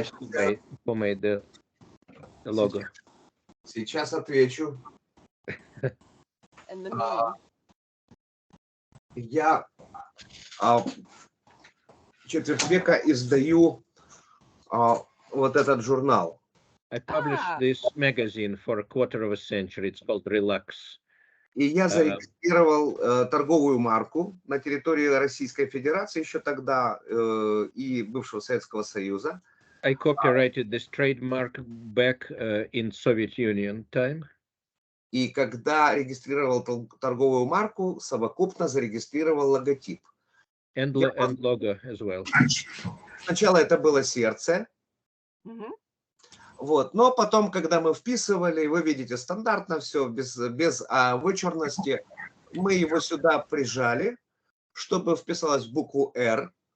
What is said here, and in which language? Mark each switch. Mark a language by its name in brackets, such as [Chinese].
[English] Who made the logo? [Russian] сейчас отвечу. [English] And the meaning. [Russian] Я четверть века издаю вот этот журнал. [English] I published this magazine for a quarter of a century. It's called Relax. [Russian] И я зарегистрировал торговую марку на территории Российской Федерации еще тогда и бывшего Советского Союза. [English] I copyrighted this trademark back in Soviet Union time. [Russian] И когда регистрировал торговую марку, совокупно зарегистрировал логотип. [English] And logo as well. [Russian] Сначала это было сердце. Вот. Но потом, когда мы вписывали, вы видите, стандартно все, без вычурности, мы его сюда прижали, чтобы вписалось в букву «Р».